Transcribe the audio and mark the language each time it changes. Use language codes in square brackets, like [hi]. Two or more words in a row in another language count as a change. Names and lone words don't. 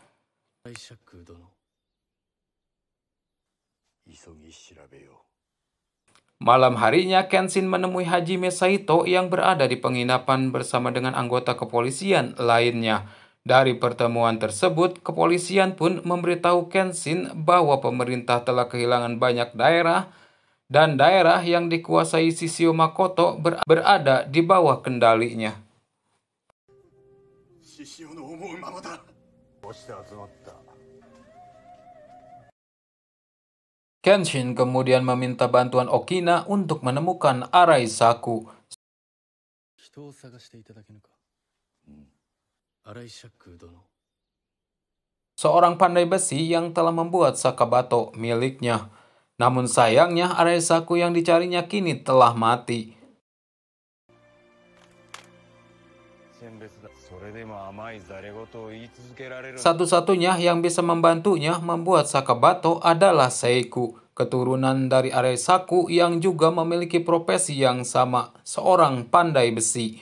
[id] Malam harinya, Kenshin menemui Hajime Saito yang berada di penginapan bersama dengan anggota kepolisian lainnya. Dari pertemuan tersebut, kepolisian pun memberitahu Kenshin bahwa pemerintah telah kehilangan banyak daerah dan daerah yang dikuasai Shishio Makoto berada di bawah kendalinya. [ja] 獅子王の思うままだ。こうして集まった。 [id] Kenshin kemudian meminta bantuan Okina untuk menemukan Araisaku. [ja] 人を探していただけぬか。荒井シャック殿。 [id] Seorang pandai besi yang telah membuat Sakabato miliknya. Namun sayangnya Araisaku yang dicarinya kini telah mati. Satu-satunya yang bisa membantunya membuat Sakabato adalah Seiku, keturunan dari Araisaku yang juga memiliki profesi yang sama, seorang pandai besi.